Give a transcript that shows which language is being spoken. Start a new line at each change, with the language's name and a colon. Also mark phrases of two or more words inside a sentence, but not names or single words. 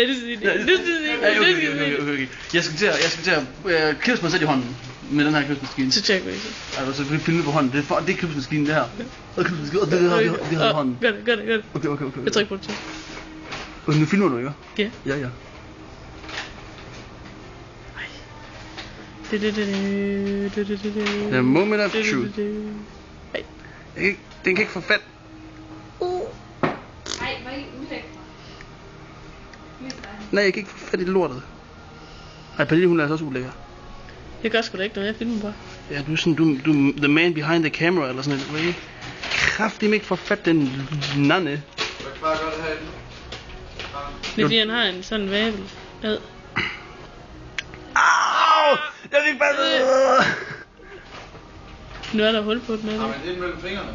Danish: Nej, du skal sige det. Okay. Jeg skal til at knipse mig selv i hånden med den her knipsemaskine. Så tjekker vi ikke. Altså, så kan vi filme på hånden. Det er knipsemaskinen, det her. Og det her i hånden. Gør det. Okay. Jeg trykker på det til. Og nu filmer du, ikke? Ja. Ja.
English: The moment of truth.
Danish: Den kan ikke få fat. Ej, hvor er I ulækre. Nej, jeg kan ikke få fat i lortet. Ej, Pernille, hun er altså også ulækker. Jeg gør sgu da ikke, når jeg filmer bare. Ja, du er sådan, du
English: the man behind the camera,
Danish: eller sådan noget. Kraftigt ikke få fat den nanne. Hvad bare gør det herinde? Det er fordi, han har en sådan vabel. Ad. Au! Jeg fik fat. Nu er der hul på den, eller? Har man det mellem fingrene?